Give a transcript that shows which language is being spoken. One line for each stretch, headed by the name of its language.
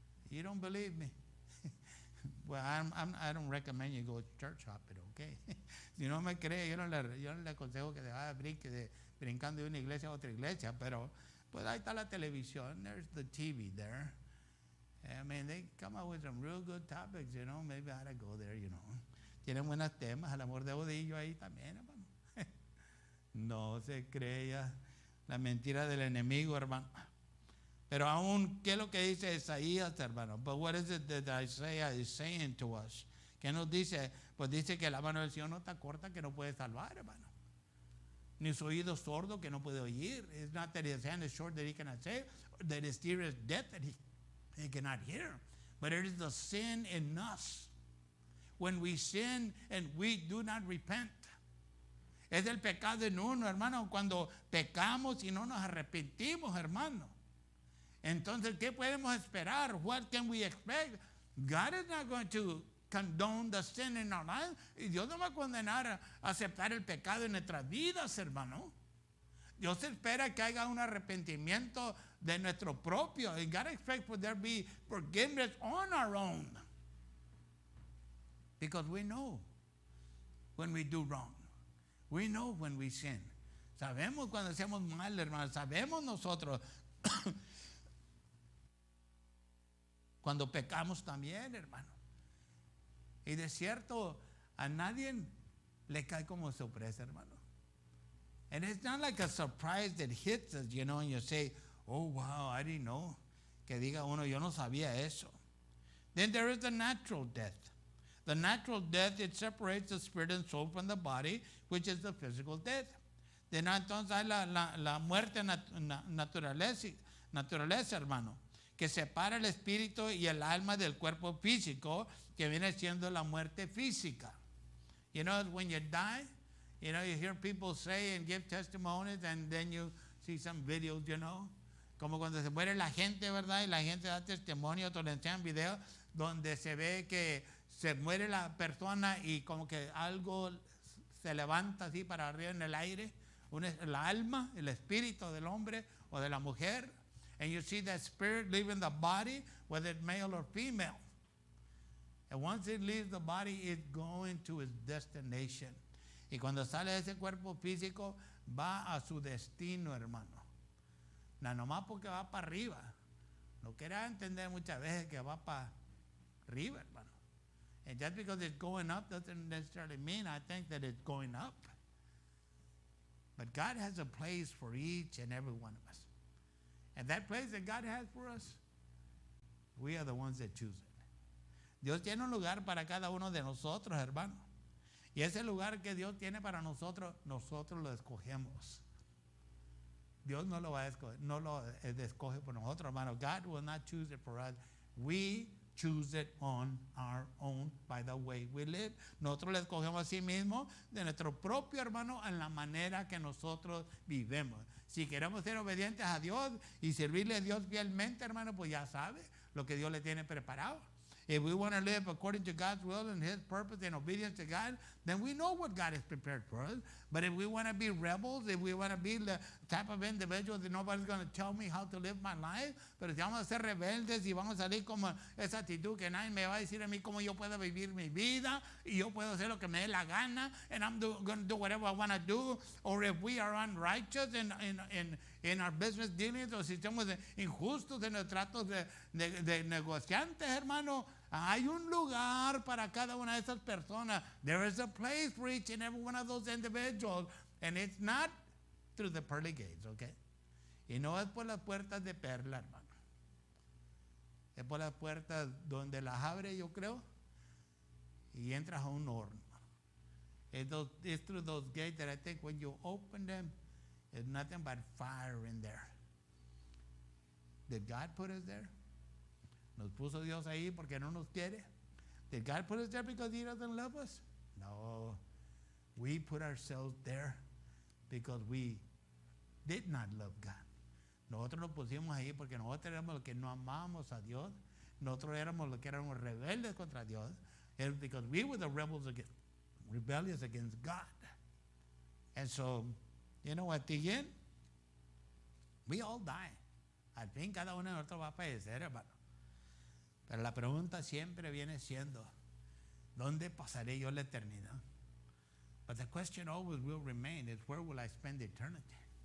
English: You don't believe me. Well, I don't recommend you go church hopping, okay?
Spanish: Si no me cree, yo no le aconsejo que se vaya brincando de una iglesia a otra iglesia, pero pues ahí está la televisión,
English: there's the TV there. I mean, they come up with some real good topics, maybe I ought to go there,
Spanish: Tienen buenos temas, al amor de Odillo ahí también, hermano. No se crea la mentira del enemigo, hermano. Pero aún, ¿qué es lo que dice Isaías, hermano?
English: But what is it that Isaiah is saying to us?
Spanish: ¿Qué nos dice? Pues dice que la mano del Señor no está corta, que no puede salvar, hermano. Ni su oído sordo, que no puede oír.
English: It's not that his hand is short that he cannot save, or that his ear is deaf He cannot hear. But it is the sin in us. When we sin and we do not repent.
Spanish: Es el pecado en uno, hermano, cuando pecamos y no nos arrepentimos, hermano. Entonces, ¿qué podemos esperar?
English: What can we expect? God is not going to condone the sin in our lives.
Spanish: Y Dios no va a condenar a aceptar el pecado en nuestras vidas, hermano. Dios espera que haya un arrepentimiento de nuestro propio.
English: And God expects for there be forgiveness on our own. Because we know when we do wrong. We know when we sin.
Spanish: Sabemos cuando hacemos mal, hermano. Sabemos nosotros cuando pecamos también, hermano. Y de cierto, a nadie le cae como sorpresa, hermano.
English: And it's not like a surprise that hits us, you know, and you say, oh, wow, I didn't know.
Spanish: Que diga uno, yo no sabía eso.
English: Then there is the natural death. The natural death, it separates the spirit and soul from the body, which is the physical death.
Spanish: Then entonces hay la muerte naturaleza, hermano, que separa el espíritu y el alma del cuerpo físico, que viene siendo la muerte física.
English: You know, when you die, you know,
Spanish: you hear people say and give testimonies, and then you see some videos, you know, como cuando se muere la gente, ¿verdad? Y la gente da testimonio, te le enseñan videos donde se ve que se muere la persona y como que algo se levanta así para arriba en el aire, el alma, el espíritu del hombre o de la mujer,
English: and you see that spirit leaving the body, whether it's male or female. And once it leaves the body, it's going to its destination.
Spanish: Y cuando sale de ese cuerpo físico, va a su destino, hermano. No nomás porque va para arriba. No quiera entender muchas veces que va para arriba, hermano.
English: And just because it's going up doesn't necessarily mean I think that it's going up. But God has a place for each and every one of us. And that place that God has for us, we are the ones that choose it.
Spanish: Dios tiene un lugar para cada uno de nosotros, hermano. Y ese lugar que Dios tiene para nosotros, nosotros lo escogemos. Dios no lo va a escoger, no lo escoge por nosotros, hermano.
English: God will not choose it for us. We choose it on our own by the way we live.
Spanish: Nosotros le escogemos a sí mismo de nuestro propio, hermano, en la manera que nosotros vivemos. Si queremos ser obedientes a Dios y servirle a Dios fielmente, hermano, pues ya sabe lo que Dios le tiene preparado.
English: If we want to live according to God's will and His purpose and obedience to God, then we know what God has prepared for us. But if we want to be rebels, if we want to be the type of individuals that nobody's going to tell me how to live my life,
Spanish: pero si vamos a ser rebeldes y vamos a salir como esa actitud que nadie me va a decir a mí cómo yo puedo vivir mi vida y yo puedo hacer lo que me dé la gana,
English: and I'm going to do whatever I want to do, or if we are unrighteous in our business dealings,
Spanish: o si somos injustos en los tratos de negociantes, hermano, hay un lugar para cada una de esas personas.
English: There is a place for each and every one of those individuals, and it's not through the pearly gates, okay?
Spanish: Y no es por las puertas de perla, hermano. Es por las puertas donde las abre, yo creo, y entras a un horno.
English: It's through those gates that I think when you open them, there's nothing but fire in there. Did God put us there?
Spanish: ¿Nos puso Dios ahí porque no nos quiere?
English: Did God put us there because He doesn't love us? No. We put ourselves there because we did not love God.
Spanish: Nosotros nos pusimos ahí porque nosotros éramos los que no amamos a Dios. Nosotros éramos los que éramos rebeldes contra Dios.
English: It's because we were the rebellious against God. And so, you know, at the end, we all die.
Spanish: Al fin, cada uno de nosotros va a fallecer, hermano. Pero la pregunta siempre viene siendo, ¿dónde pasaré yo la eternidad?
English: But the question always will remain is, where will I spend eternity?